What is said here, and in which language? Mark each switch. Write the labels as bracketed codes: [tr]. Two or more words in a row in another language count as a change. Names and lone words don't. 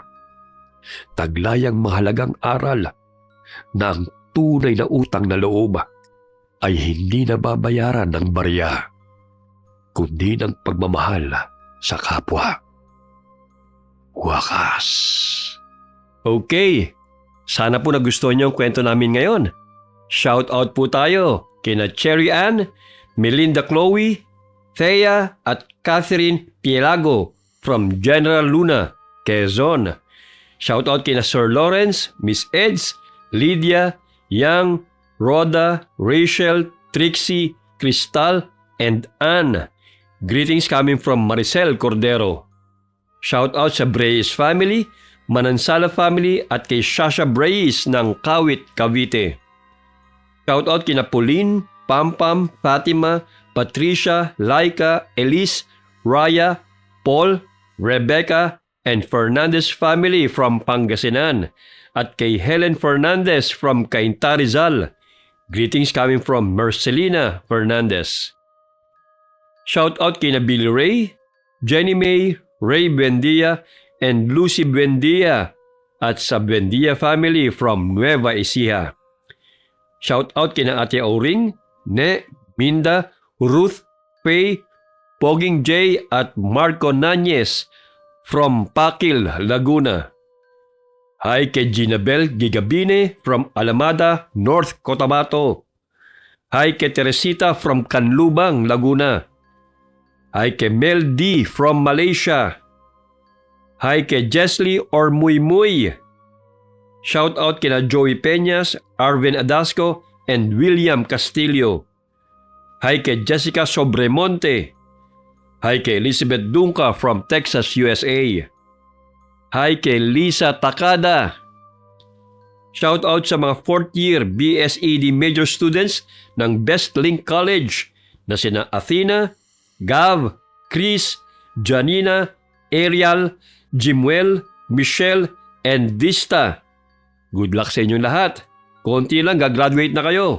[tl] Taglayang mahalagang aral na ang tunay na utang na loob ay hindi nababayaran ng barya, kundi ng pagmamahal sa kapwa. Wakas. Okay, sana po nagustuhan niyo ang kwento namin ngayon. [en] Shout out [tl] po tayo kina Cherry Ann, Melinda Chloe, Thea at Catherine Pielago from General Luna, Quezon. [en] Shout out [tl] kina Sir Lawrence, Miss Eds, Lydia, Yang, Rhoda, Rachel, Trixie, Crystal, and Ann. [en] Greetings coming from Maricel Cordero. Shout out [tl] sa Breyes family, Manansala family at kay Shasha Breyes ng Kawit, Cavite. [en] Shout out [tl] kina Pauline, Pampam, Fatima, Patricia, Laika, Elise, Raya, Paul, Rebecca, and Fernandez family from Pangasinan at kay Helen Fernandez from Cainta Rizal. [en] Greetings coming from Marcelina Fernandez. Shout out [tl] kina Billy Ray, Jenny May, Ray Buendia, and Lucy Buendia at sa Buendia family from Nueva Ecija. [en] Shout out [tl] kina Ate Auring, Ne, Minda, Ruth, Faye, Poging J at Marco Nanyes from Pakil, Laguna. Hi kay Ginabel Gigabine from Alamada, North Cotabato. Hi kay Teresita from Canlubang, Laguna. Hi kay Mel D from Malaysia. Hi kay Jesly or Muy Muy. [en] Shout out [tl] kina Joey Peñas, Arvin Adasco, and William Castillo. Hi kay Jessica Sobremonte. Hi kay Elizabeth Dunca from Texas, USA. Hi kay Lisa Takada. [en] Shout out [tl] sa mga [en] 4th year BSED major students [tl] ng Best Link College na sina Athena, Gav, Chris, Janina, Ariel, Jimuel, Michelle, and Vista. [en] Good luck [tl] sa inyong lahat. Konti lang, gagraduate na kayo.